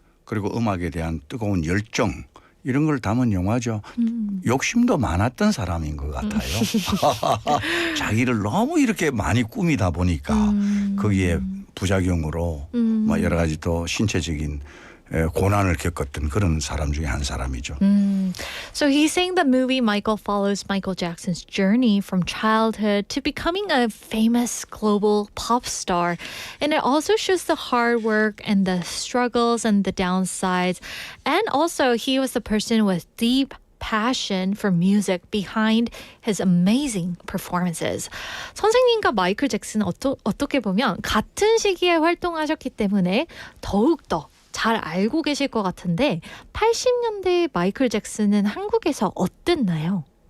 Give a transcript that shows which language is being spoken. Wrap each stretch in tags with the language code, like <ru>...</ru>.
<ko>그리고 음악에 대한 뜨거운 열정 이런 걸 담은 영화죠. 욕심도 많았던 사람인 것 같아요. 자기를 너무 이렇게 많이 꾸미다 보니까 거기에 부작용으로 뭐 여러 가지 또 신체적인 고난을 겪었던 그런 사람 중에 한 사람이죠.</ko> <en>So he's saying the movie Michael follows Michael Jackson's journey from childhood to becoming a famous global pop star. And it also shows the hard work and the struggles and the downsides. And also he was the person with deep passion for music behind his amazing performances.</en> <ko>선생님과 마이클 잭슨은 어떻게 보면 같은 시기에 활동하셨기 때문에 더욱더 잘 알고 계실 것 같은데 80년대 마이클 잭슨은 한국에서 어땠나요?</ko>